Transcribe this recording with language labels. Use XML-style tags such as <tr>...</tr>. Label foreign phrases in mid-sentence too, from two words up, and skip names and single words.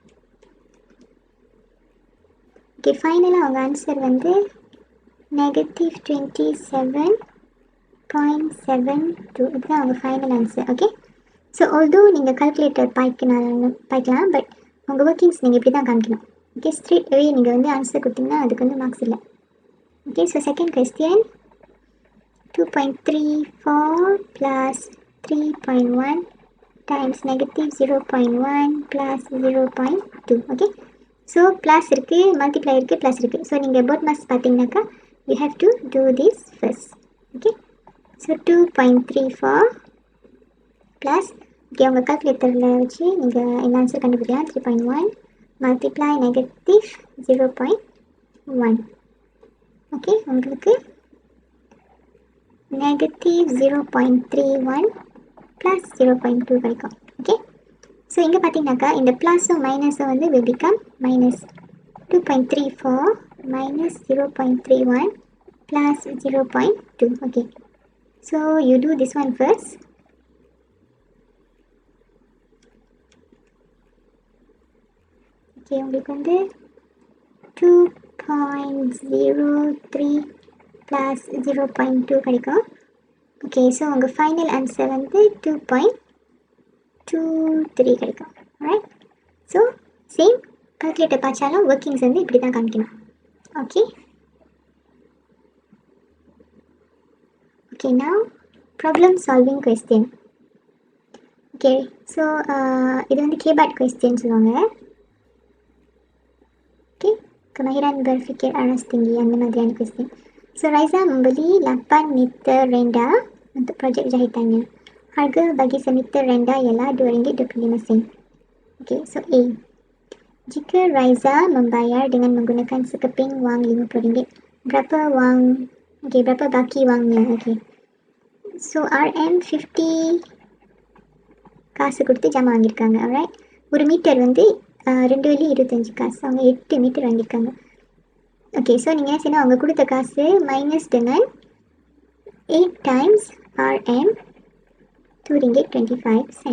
<ta>ஓகே, ஃபைனலாக அவங்க ஆன்சர் வந்து negative 27 0.72 இதுதான் உங்கள்</ta> <en>final answer. okay, so although</en> <ta>நீங்கள் கால்குலேட்டர் பாய்க்கலாம், பட் உங்கள் ஒர்க்கிங்ஸ் நீங்கள் இப்படி தான் காமிக்கணும்.</ta> <en>okay, straight away</en> <ta>நீங்கள் வந்து ஆன்சர் கொடுத்தீங்கன்னா அதுக்கு வந்து மார்க்ஸ் இல்லை.</ta> <en>okay, so second question 2.34 plus 3.1 times negative 0.1 plus 0.2. okay, so plus</en> <ta>இருக்குது, மல்டிப்ளை இருக்குது, ப்ளஸ் இருக்குது.</ta> <en>ஸோ நீங்கள் BODMAS பார்த்தீங்கன்னாக்கா you have to do this first. okay, so 2.34 plus, okay</en> <ta>உங்கள் கால்குலேட்டரில் வச்சு நீங்கள் என்ன ஆன்சர் கண்டுபிடிக்கலாம்.</ta> <en>3.1 multiply negative 0.1.</en> <ta>ஓகே, உங்களுக்கு</ta> <en>negative 0.31 plus 0.2</en> <ta>கிடைக்கும்.</ta> <en>okay, so</en> <ta>இங்கே பார்த்தீங்கன்னாக்கா இந்த ப்ளஸும் மைனஸும் வந்து</ta> <en>will become minus 2.34 minus 0.31 plus 0.2. okay, so you do this one first.</en> <ta>ஓகே, உங்களுக்கு வந்து 2.03 ப்ளஸ் 0.2 கிடைக்கும்.</ta> <en>okay, so</en> <ta>உங்கள்</ta> <en>final answer</en> <ta>வந்து 2.23 கிடைக்கும்.</ta> <en>right, so same calculator</en> <ta>பார்த்தாலும் ஒர்க்கிங்ஸ் வந்து இப்படி தான் காமிக்கணும்.</ta> <en>okay, okay now problem solving question. okay, so</en> <ta>இது வந்து</ta> <en>KBAT question</en> <ta>சொல்லுவாங்க. ஓகே,</ta> <ms>kemahiran berfikir aras tinggi</ms> <ta>அந்த மாதிரியான கொஸ்டின்.</ta> <ms>So, Raisa membeli 8 meter rendah untuk projek jahitannya. Harga bagi semeter rendah ialah RM2.25.</ms> <en>Okay, so A.</en> <ms>Jika Raisa membayar dengan menggunakan sekeping wang RM50, berapa baki wangnya?</ms> <en>Okay. So,</en> <ta>RM50 காசு கொடுத்து ஜாமான் வாங்கியிருக்காங்க. alright. ஒரு மீட்டர் வந்து $2.25. அவங்க 8 மீட்டர் வாங்கியிருக்காங்க.</ta> <en>okay, so</en> <ta>நீங்கள் என்ன செய்யணும், அவங்க கொடுத்த காசு மைனஸ் dengan</ta> <en>8 times</en> <ta>RM RM2.25.</ta>